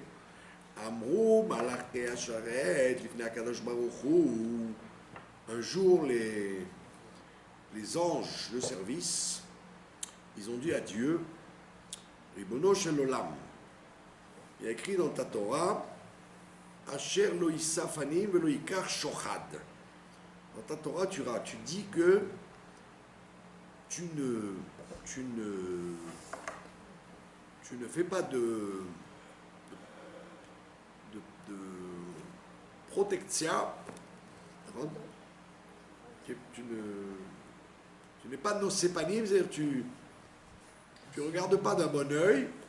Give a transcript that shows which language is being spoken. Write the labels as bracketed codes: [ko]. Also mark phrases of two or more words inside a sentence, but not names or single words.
[he] אמרו מלאכי השרת לפני הקדוש ברוך הוא. [fr] Un jour, les anges de service, ils ont dit à Dieu, [he] רבונו של עולם. [fr] Il y a écrit dans ta Torah, [he] אשר לא ישא פנים ולא יקח שוחד. [fr] Dans ta Torah, tu dis que tu ne fais pas de protection. Tu n'es pas de nos sépanim, c'est-à-dire tu ne regardes pas d'un bon œil.